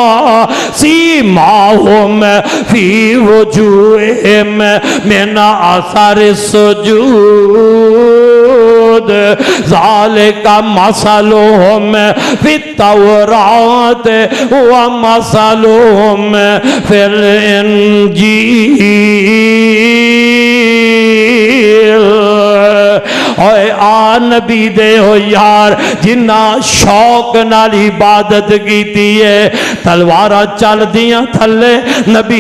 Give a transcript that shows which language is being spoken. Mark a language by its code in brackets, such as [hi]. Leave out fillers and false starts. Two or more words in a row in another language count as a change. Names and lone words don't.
[ar] سيماهم في وجوههم من أثر السجود ذلك مثلهم في التوراة ومثلهم في الإنجيل. [pa] اوئے آ نبی دے ہو یار جنہاں شوق نال عبادت کیتی ہے، تلواراں چلدیاں تھلے نبی